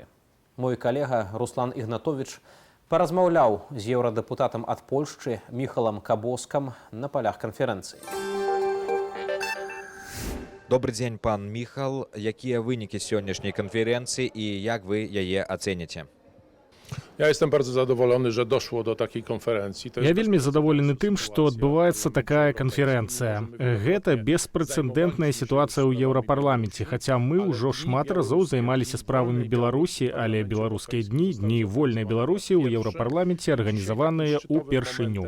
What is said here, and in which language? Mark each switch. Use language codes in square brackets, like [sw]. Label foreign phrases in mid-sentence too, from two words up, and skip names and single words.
[be] Мой калега Руслан Ігнатовіч паразмаўляў з еўрадэпутатам ад Польшчы Міхалам Кабоскам на палях канферэнцыі. Добрый дзень, пан Міхал. Якія вынікі сённяшняй канферэнцыі і як вы яе ацэніце? [pl] Ja jestem bardzo zadowolony, że doszło do takiej konferencji. [be] Я вельмі задаволены тым, што адбываецца такая канферэнцыя. Гэта беспрэцэдэнтная сітуацыя ў Еўрапарламенце, хаця мы ўжо шмат разоў займаліся справамі Беларусі, але беларускія дні вольнай Беларусі ў Еўрапарламенце арганізаваныя ўпершыню.